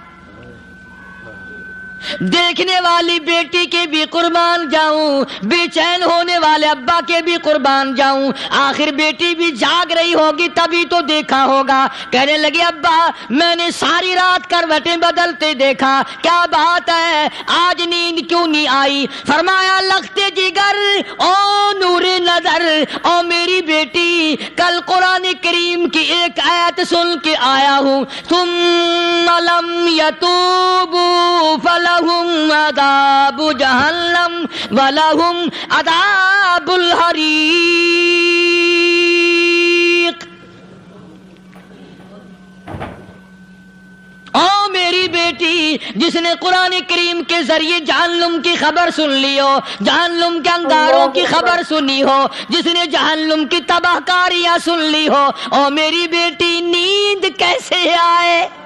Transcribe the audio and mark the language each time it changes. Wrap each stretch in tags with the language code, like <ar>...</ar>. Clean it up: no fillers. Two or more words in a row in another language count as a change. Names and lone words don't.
<ur>دیکھنے والی بیٹی کے بھی قربان جاؤں، بے چین ہونے والے ابا کے بھی قربان جاؤں. آخر بیٹی بھی جاگ رہی ہوگی تبھی تو دیکھا ہوگا. کہنے لگی ابا میں نے ساری رات کروٹیں بدلتے دیکھا، کیا بات ہے، آج نیند کیوں نہیں آئی؟ فرمایا لختے جگر او نور نظر، او میری بیٹی کل قرآن کریم کی ایک آیت سن کے آیا ہوں،</ur> <ar>ثم لم یتوبوا فلہم عذاب جہنم ولہم عذاب الحریق.</ar> <ur>او میری بیٹی جس نے قرآن کریم کے ذریعے جہنم کی خبر سن لی ہو، جہنم کے انگاروں کی خبر سنی ہو، جس نے جہنم کی تباہ کاریاں سن لی ہو، او میری بیٹی نیند کیسے آئے؟</ur>